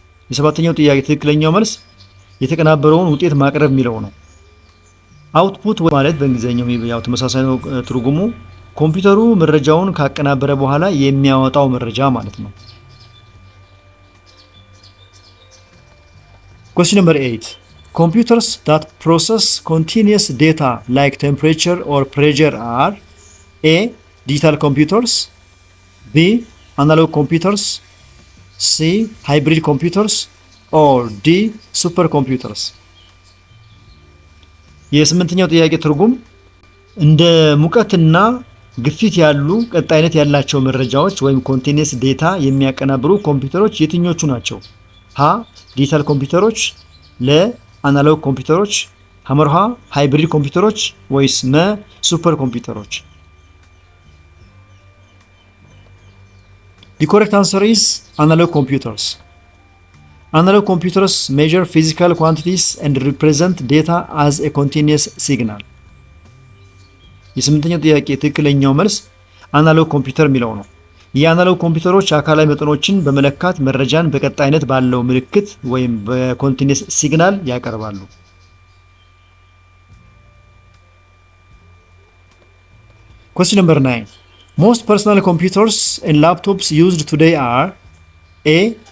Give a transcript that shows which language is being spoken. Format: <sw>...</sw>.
<am>የሰባተኛው ጥያቄ ትክክለኛው መልስ የተቀናበረውን ውጤት ማቅረብ የሚለው ነው። አውትፑት ማለት በእንግሊዝኛው ያው ተመሳሳይ ነው ትርጉሙ። ኮምፒውተሩ መረጃውን ካቀናበረ በኋላ የሚያወጣው መረጃ ማለት ነው።</am> <en>Question number 8. Computers that process continuous data like temperature or pressure are A. Digital computers. B. Analog computers. C. Hybrid computers. Or D. Supercomputers.</en> <am>የስምንተኛው ጥያቄ ትርጉም እንደ ሙቀትና ግፊት ያሉ ቀጣይነት ያላቸው መረጃዎች ወይም ኮንቲኒየስ ዴታ የሚያቀናብሩ ኮምፒውተሮች የትኞቹ ናቸው? ሀ. ዲጂታል ኮምፒውተሮች። ለ. አናሎግ ኮምፒውተሮች። ሐመርሃ ሃይብሪድ ኮምፒውተሮች ወይስ መ. ሱፐር ኮምፒውተሮች።</am> <en>The correct answer is analog computers. Analog computers measure physical quantities and represent data as a continuous signal.</en> <am>የስምንተኛው ጥያቄ ትክክለኛው መልስ አናሎግ ኮምፒውተር የሚለው ነው። የአናሎግ ኮምፒውተሮች አካላዊ መጠኖችን በመለካት መረጃን በቀጣይነት ባለው ምልክት ወይም በኮንቲኒየስ ሲግናል ያቀርባሉ።</am> <en>Question number 9. Most personal computers and laptops used today are A.</en>